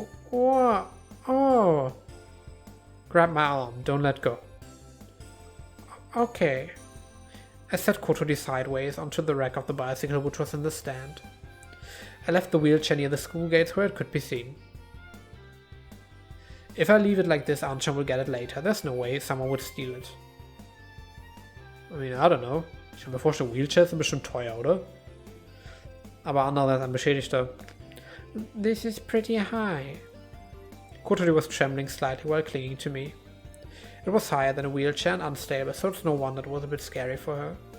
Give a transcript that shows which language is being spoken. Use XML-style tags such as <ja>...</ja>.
<en>What? Oh. Grab my arm, don't let go. Okay. I set Kotori sideways onto the rack of the bicycle which was in the stand. I left the wheelchair near the school gates where it could be seen. If I leave it like this, Anchan will get it later. There's no way someone would steal it. I mean, I don't know.</en> <de>Ich kann mir vorstellen, Wheelchairs sind bestimmt teuer, oder? Aber andererseits ein Beschädigter.</de> <en>This is pretty high. Kotori was trembling slightly while clinging to me. It was higher than a wheelchair and unstable, so it's no wonder it was a bit scary for her.</en>